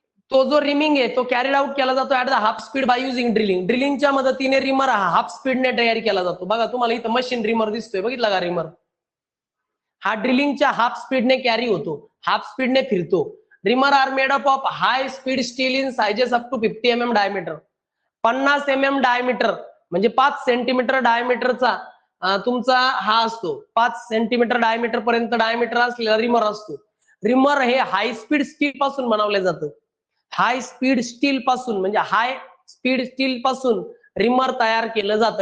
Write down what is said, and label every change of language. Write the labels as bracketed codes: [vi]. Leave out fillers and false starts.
[mr] तो जो रिमिंग आहे तो कॅरीड आउट केला जातो [en] At the half speed by using drilling. [mr] ड्रिलिंगच्या मदतीने रिमर हा हाफ स्पीडने तयार केला जातो. बघा तुम्हाला इथं मशीन रिमर दिसतोय, बघितला का रिमर? हा ड्रिलिंगच्या हाफ स्पीडने कॅरी होतो, हाफ स्पीडने फिरतो. [en] Reamer are made up of high speed steel in sizes up to 50 mm diameter. [mr] 50 mm diameter म्हणजे 5 सेंटीमीटर डायमीटरचा तुमचा हा असतो. 5 सेंटीमीटर डायमीटर पर्यंत डायमीटर असलेला रिमर असतो. रिमर हे हाय स्पीड स्टील पासून बनवलं जातं. हाय स्पीड स्टील पासून म्हणजे हाय स्पीड स्टील पासून रिमर तयार केलं जातं.